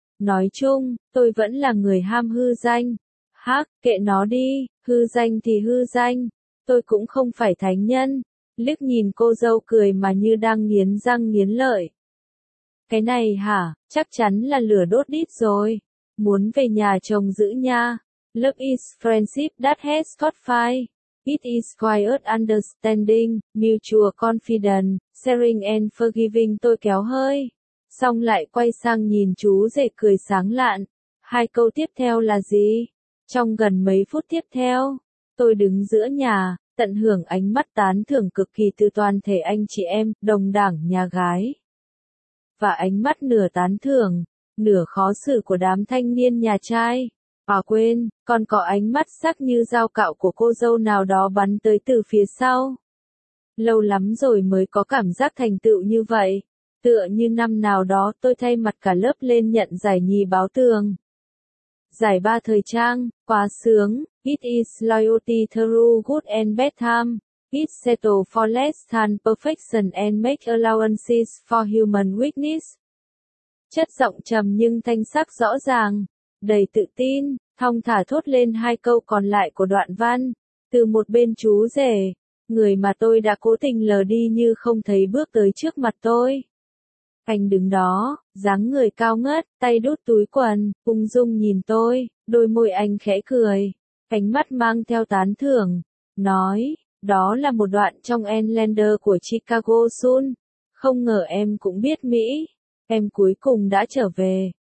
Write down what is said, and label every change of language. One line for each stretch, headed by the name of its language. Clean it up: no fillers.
Vietnamese: Nói chung, tôi vẫn là người ham hư danh. Hắc, kệ nó đi, hư danh thì hư danh. Tôi cũng không phải thánh nhân. Liếc nhìn cô dâu cười mà như đang nghiến răng nghiến lợi. Cái này hả, chắc chắn là lửa đốt đít rồi. Muốn về nhà chồng giữ nha.
English: Love is friendship that has got fire. It is quiet understanding, mutual confidence, sharing and forgiving.
Vietnamese: Tôi kéo hơi, xong lại quay sang nhìn chú rể cười sáng lạn. Hai câu tiếp theo là gì? Trong gần mấy phút tiếp theo, tôi đứng giữa nhà, tận hưởng ánh mắt tán thưởng cực kỳ từ toàn thể anh chị em, đồng đảng nhà gái. Và ánh mắt nửa tán thưởng, nửa khó xử của đám thanh niên nhà trai. À quên, còn có ánh mắt sắc như dao cạo của cô dâu nào đó bắn tới từ phía sau. Lâu lắm rồi mới có cảm giác thành tựu như vậy. Tựa như năm nào đó tôi thay mặt cả lớp lên nhận giải nhì báo tường. Giải ba thời trang, quá sướng.
English: It is loyalty through good and bad time. It settles for less than perfection and make allowances for human weakness.
Vietnamese: Chất giọng trầm nhưng thanh sắc rõ ràng. Đầy tự tin, thong thả thốt lên hai câu còn lại của đoạn văn, từ một bên chú rể, người mà tôi đã cố tình lờ đi như không thấy bước tới trước mặt tôi. Anh đứng đó, dáng người cao ngất, tay đút túi quần, ung dung nhìn tôi, đôi môi anh khẽ cười, ánh mắt mang theo tán thưởng, nói, đó là một đoạn trong Enlander của Chicago Sun, không ngờ em cũng biết Mỹ, em cuối cùng đã trở về.